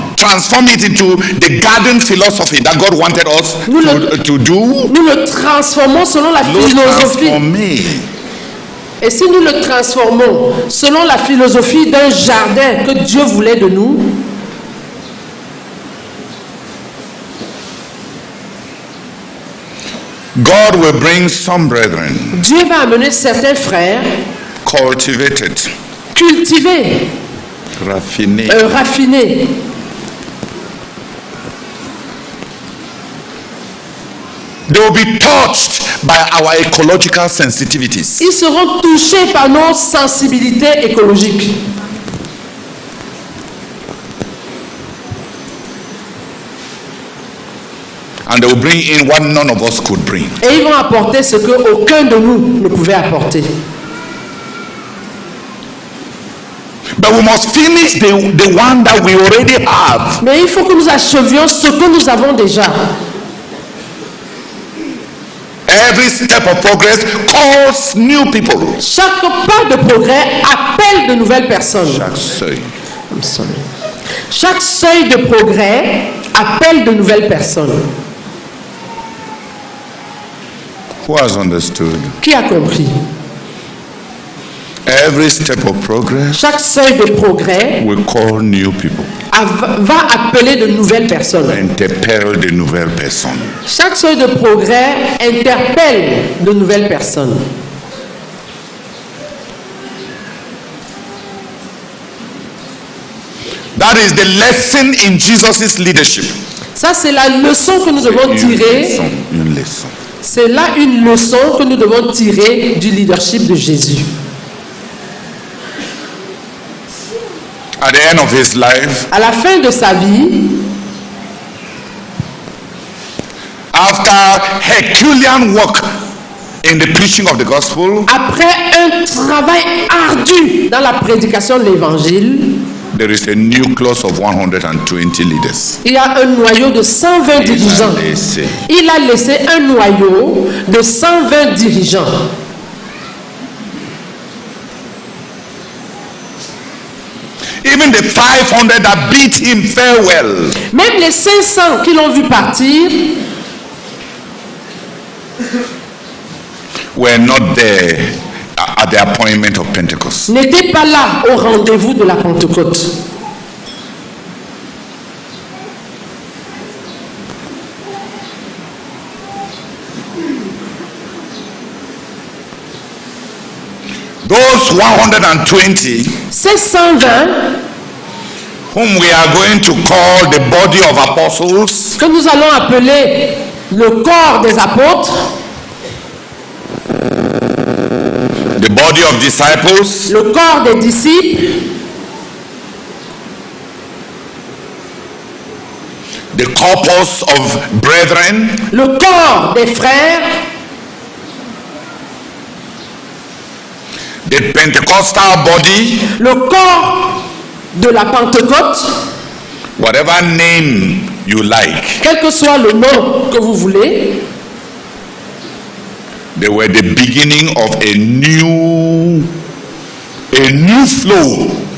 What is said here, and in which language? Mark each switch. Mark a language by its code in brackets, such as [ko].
[en] transform it into the garden philosophy that God wanted us to do. [fr] nous le transformons selon la L'eau philosophie. transformée. Et si nous le transformons selon la philosophie d'un jardin que Dieu voulait de nous, [en] God will bring some brethren [fr] Dieu va amener certains frères [en] cultivated, [fr] cultivés, raffinés, raffinés. [en] they will be touched by our ecological sensitivities. [fr] Ils seront touchés par nos sensibilités écologiques. [en] And they will bring in what none of us could bring. [fr] Et ils vont apporter ce que aucun de nous ne pouvait apporter. [en] But we must finish the one that we already have. [fr] Mais il faut que nous achevions ce que nous avons déjà. [en] Every step of progress calls new people. [fr] Chaque pas de progrès appelle de nouvelles personnes. Chaque seuil. [en] I'm sorry. [fr] Chaque seuil de progrès appelle de nouvelles personnes. [en] Who has understood? [fr] Qui a compris? [en] Every step of progress [fr] Chaque seuil de progrès [en] will call new people. [fr] va appeler de nouvelles personnes. Interpelle de nouvelles personnes. Chaque seuil de progrès interpelle de nouvelles personnes. [en] That is the lesson in Jesus' leadership. [fr] Ça, c'est la leçon que nous devons tirer. Une leçon. C'est là une leçon que nous devons tirer du leadership de Jésus. [en] At the end of his life, [fr] À la fin de sa vie, [en] after Herculean work in the preaching of the gospel, [fr] après un travail ardu dans la prédication de l'évangile, [en] there is a nucleus of 120 leaders. [fr] il y a un noyau de 120 dirigeants. Il a laissé un noyau de 120 dirigeants. [en] Even the 500 that beat him farewell, [fr] Même les 500 qui l'ont vu partir [en] were not there at the appointment of Pentecost. [fr] n'étaient pas là au rendez-vous de la Pentecôte. [en] Those 120 [fr] Ces 120 [en] whom we are going to call the body of apostles, [fr] que nous allons appeler le corps des apôtres, [en] the body of disciples, [fr] le corps des disciples, [en] the corpus of brethren, [fr] le corps des frères, [en] the Pentecostal body, [fr] le corps de la Pentecôte, [en] whatever name you like, [fr] quel que soit le nom que vous voulez, [en] they were the beginning of a new flow